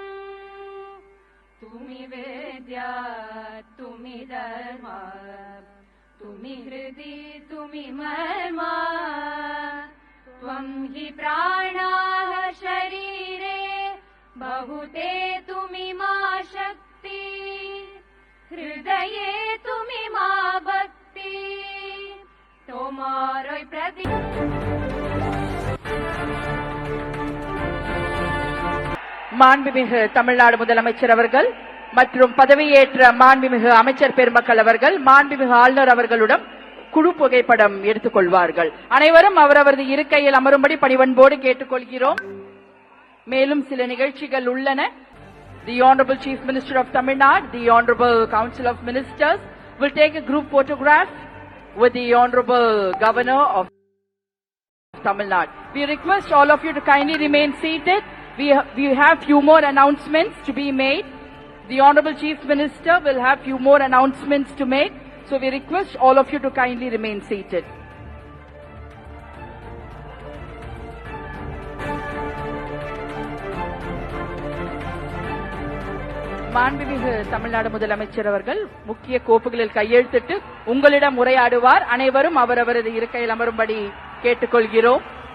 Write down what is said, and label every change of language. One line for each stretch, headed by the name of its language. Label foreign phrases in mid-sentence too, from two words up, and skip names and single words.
Bangla: তুমি বিদ্যা তুমি ধর্ম তুমি হৃদি তুমি মর্ম ত্বং হি প্রাণাঃ শরীরে বাহুতে তুমি মা শক্তি হৃদয়ে তুমি মা ভক্তি তোমারই প্রতি
Tamil: மாண்புமிகு தமிழ்நாடு முதலமைச்சர் அவர்கள் மற்றும் பதவியேற்ற மாண்புமிகு அமைச்சர் பெருமக்கள் அவர்கள் மாண்புமிகு ஆளுநர் அவர்களுடன் குழு புகைப்படம் எடுத்துக் கொள்வார்கள். அனைவரும் அவரவரது இருக்கையில் அமரும்படி பணிவன்போடு கேட்டுக்கொள்கிறோம். மேலும் சில நிகழ்ச்சிகள் உள்ளன.
English: The Honorable Chief Minister of Tamil Nadu, the Honorable Council of Ministers will take a group photograph with the Honorable Governor of Tamil Nadu. We request all of you to kindly remain seated. We have few more announcements to be made. The Honorable Chief Minister will have few more announcements to make. So we request all of you to kindly remain seated.
Tamil: மாண்புமிகு தமிழ்நாடு முதலமைச்சர் அவர்கள் முக்கிய கோப்புகளில் கையெழுத்திட்டு உங்களிடம் உரையாடுவார். அனைவரும் அவரவரது இருக்கையில் அமரும்படி கேட்டுக்கொள்கிறோம்.